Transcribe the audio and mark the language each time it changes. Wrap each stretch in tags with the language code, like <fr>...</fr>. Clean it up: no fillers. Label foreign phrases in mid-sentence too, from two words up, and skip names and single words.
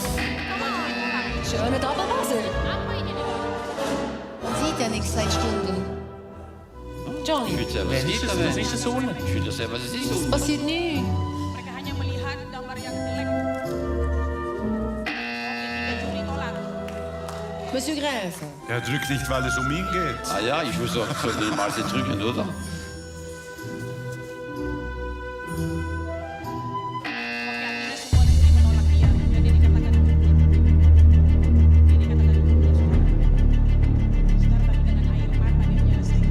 <de>Schöne Doppelhose. Man sieht ja nichts seit Stunden. Johnny, Ich will selber Wer was ist nicht, das? aber Das ist der Sohn. ich will das selber was nicht es tun. passiert nie.</de> <id>Mereka hanya melihat gambar yang jelek. Oke, 3 Juli tolak.</id> <de>Monsieur Gräfe. Er drückt nicht, weil es um ihn geht. Ah ja, ich muss doch für den mal drücken, oder?</de> <id>Oke, artinya semua di sini menolak dia. Dan dia dikatakan Saudara, tapi dengan air mata dia menyelesaikan.</id>